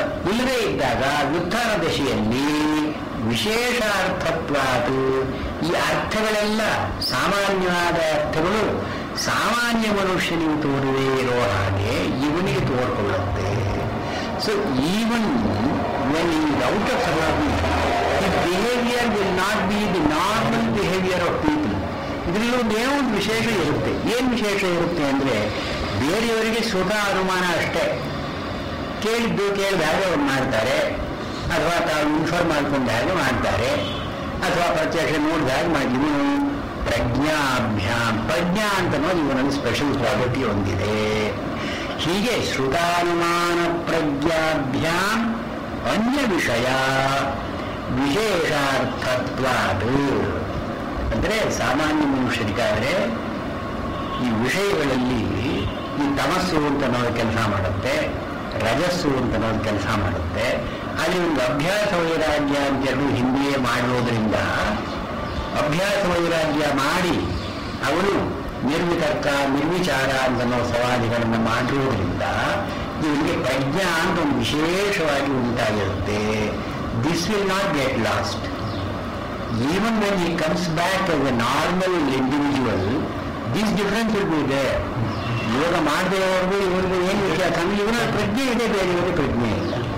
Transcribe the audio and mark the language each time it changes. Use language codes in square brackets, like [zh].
[kn] ಇಲ್ಲದೇ ಇದ್ದಾಗ ವ್ಯುತ್ಥಾನ ದಶೆಯಲ್ಲಿ ವಿಶೇಷ ಅರ್ಥತ್ವಾದು, ಈ ಅರ್ಥಗಳೆಲ್ಲ ಸಾಮಾನ್ಯವಾದ ಅರ್ಥಗಳು ಸಾಮಾನ್ಯ ಮನುಷ್ಯನಿಗೆ ತೋರದೇ ಇರೋ ಹಾಗೆ ಇವನಿಗೆ ತೋರ್ಕೊಳ್ಳುತ್ತೆ. [en] So even when he is out of samadhi, his behavior will not be the normal behavior of people. [kn] ಇದರಲ್ಲಿ ಏನೋ ಒಂದು ವಿಶೇಷ ಇರುತ್ತೆ. ಏನು ವಿಶೇಷ ಇರುತ್ತೆ ಅಂದರೆ ಬೇರೆಯವರಿಗೆ ಶ್ರುತ ಅನುಮಾನ ಅಷ್ಟೇ, ಕೇಳಿದ್ದು ಕೇಳಿದ ಹಾಗೆ ಅವ್ರು ಮಾಡ್ತಾರೆ, ಅಥವಾ ತಾವು ಇನ್ಫಾರ್ಮ್ ಮಾಡ್ಕೊಂಡ ಹಾಗೆ ಮಾಡ್ತಾರೆ, ಅಥವಾ ಪ್ರತ್ಯಕ್ಷ ನೋಡಿದ ಹಾಗೆ ಮಾಡಿ. ಇವನು ಪ್ರಜ್ಞಾಭ್ಯಾಂ, ಪ್ರಜ್ಞಾ ಅಂತ ನೋಡಿ ಇವನಲ್ಲಿ [en] special quality [kn] ಹೊಂದಿದೆ. ಹೀಗೆ [sa] ಶ್ರುತಾನುಮಾನ ಪ್ರಜ್ಞಾಭ್ಯಾಂ ಅನ್ಯ ವಿಷಯ ವಿಶೇಷಾರ್ಥತ್ವಾದು. [kn] ಅಂದರೆ ಸಾಮಾನ್ಯ ಮನುಷ್ಯರಿಗಾದರೆ ಈ ವಿಷಯಗಳಲ್ಲಿ ಈ ತಮಸ್ಸು ಅಂತ ನಾವು ಕೆಲಸ ಮಾಡುತ್ತೆ, ರಜಸ್ಸು ಅಂತ ನಾವು ಕೆಲಸ ಮಾಡುತ್ತೆ, ಅಲ್ಲಿ ಒಂದು ಅಭ್ಯಾಸ ವೈರಾಗ್ಯ ಅಂತೆರಡು ಹಿಂದೆಯೇ ಮಾಡಿರೋದ್ರಿಂದ ಅಭ್ಯಾಸ ವೈರಾಗ್ಯ ಮಾಡಿ ಅವನು ನಿರ್ವಿತರ್ಕ ನಿರ್ವಿಚಾರ ಅನ್ನೋ ಸವಾಲಿಗಳನ್ನು ಮಾಡಿರೋದ್ರಿಂದ ಇವನಿಗೆ ಪ್ರಜ್ಞಾ ಅಂತ ಒಂದು ವಿಶೇಷವಾಗಿ ಉಂಟಾಗಿರುತ್ತೆ. [en] This will not get lost. Even when he comes back as a normal individual, this difference will be there. [kn] ಯೋಗ ಮಾಡದೆವರೆಗೂ ಇವರಿಗೆ ಏನು ವ್ಯತ್ಯಾಸ ಅಂದ್ರೆ ಇವನ ಪ್ರಜ್ಞೆ ಇದೆ, ಬೇರೆ ಇವರಿಗೆ ಪ್ರಜ್ಞೆ ಇಲ್ಲ.